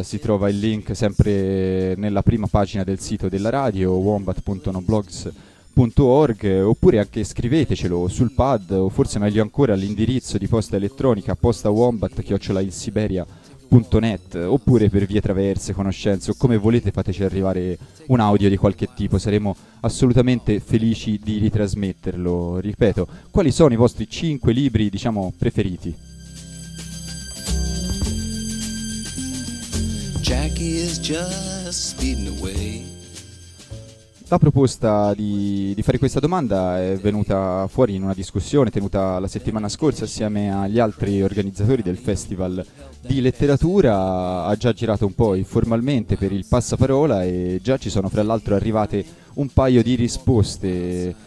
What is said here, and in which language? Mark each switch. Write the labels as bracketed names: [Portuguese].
[Italian] Si trova il link sempre nella prima pagina del sito della radio, wombat.noblogs.org, oppure anche scrivetecelo sul pad, o forse meglio ancora all'indirizzo di posta elettronica postawombat@insiberia.net, oppure per vie traverse, conoscenze o come volete fateci arrivare un audio di qualche tipo. Saremo assolutamente felici di ritrasmetterlo. Ripeto, quali sono i vostri 5 libri, diciamo, preferiti? [English] Jackie is just speeding away. [Italian] La proposta di fare questa domanda è venuta fuori in una discussione tenuta la settimana scorsa assieme agli altri organizzatori del Festival di Letteratura. Ha già girato un po' informalmente per il passaparola e già ci sono fra l'altro arrivate un paio di risposte.